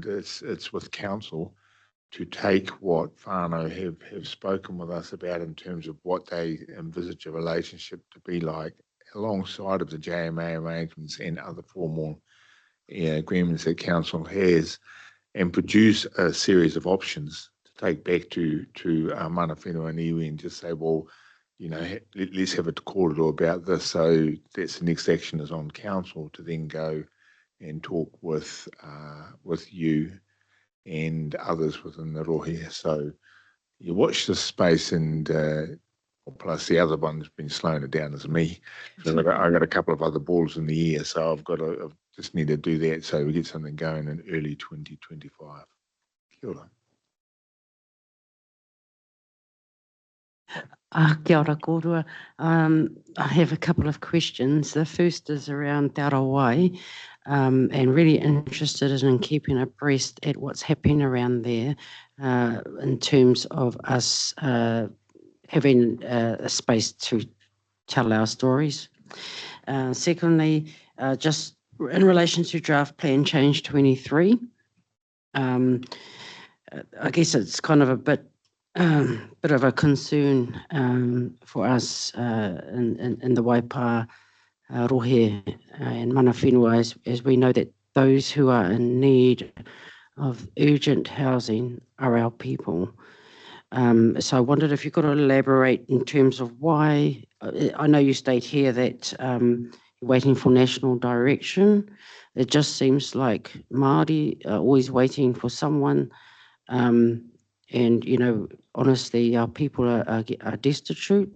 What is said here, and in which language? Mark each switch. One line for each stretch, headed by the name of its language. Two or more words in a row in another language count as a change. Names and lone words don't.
English: It's with council to take what whānau have spoken with us about in terms of what they envisage a relationship to be like, alongside of the JMA arrangements and other formal agreements that council has, and produce a series of options to take back to
Māori: mana whenua
English: and iwi, and just say, well, you know, let's have a corridor about this. So that's the next action is on council to then go and talk with you and others within the rohe. So you watch this space, and plus the other one's been slowing it down is me. So I got a couple of other balls in the air, so I've just need to do that so we get something going in early 2025.
Māori: Kia ora. Kia ora kōrua.
English: I have a couple of questions. The first is around Te Arawai, and really interested in keeping abreast at what's happening around there in terms of us having a space to tell our stories. Secondly, just in relation to draft plan change 23, I guess it's kind of a bit of a concern for us in the Waipā rohe and
Māori: mana whenua,
English: as we know that those who are in need of urgent housing are our people. So I wondered if you could elaborate in terms of why. I know you state here that you're waiting for national direction. It just seems like Māori are always waiting for someone And, you know, honestly, our people are destitute.